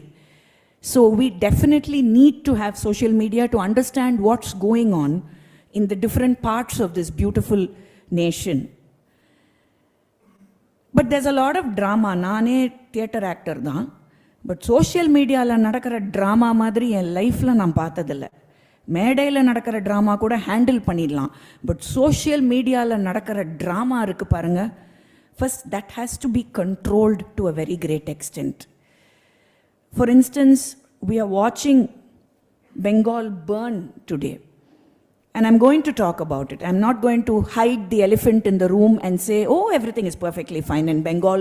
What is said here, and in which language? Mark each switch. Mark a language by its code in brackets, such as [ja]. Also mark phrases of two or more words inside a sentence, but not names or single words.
[en] So we definitely need to have social media to understand what's going on in the different parts of this beautiful nation. But there's a lot of drama. [ta] Naane [en] theater actor [ta] da. [en] But social media [ta] ல நடக்கற ட்ராமா மாதிரி என் லைஃப் ல நம் பாத்ததில்ல. மேடையில் நடக்கிற ட்ராமா கூட ஹேண்டில் பண்ணிடலாம். [en] but social mediaவில் [ta] நடக்கிற ட்ராமா இருக்கு பாருங்க, [en] first that has to be controlled to a very great extent. for instance, we are watching Bengal burn today. And I'm going to talk about it. I'm not going to hide the elephant in the room and say, oh, everything is perfectly fine in Bengal.